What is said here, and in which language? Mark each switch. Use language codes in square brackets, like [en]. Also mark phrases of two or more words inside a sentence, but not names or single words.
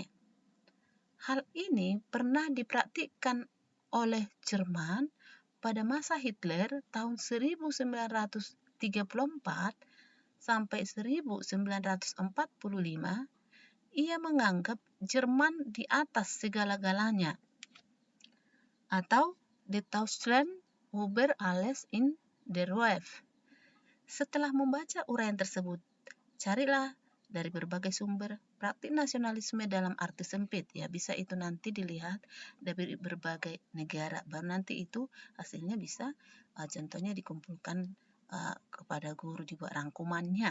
[id] Hal ini pernah dipraktikkan oleh Jerman pada masa Hitler tahun 1934 sampai 1945. Ia menganggap Jerman di atas segala-galanya, atau the [de] Deutschland über alles in der Welt. [id] Setelah membaca uraian tersebut, carilah dari berbagai sumber praktik nasionalisme dalam arti sempit. Ya, bisa itu nanti dilihat dari berbagai negara. Baru nanti itu hasilnya bisa contohnya dikumpulkan kepada guru dibuat rangkumannya.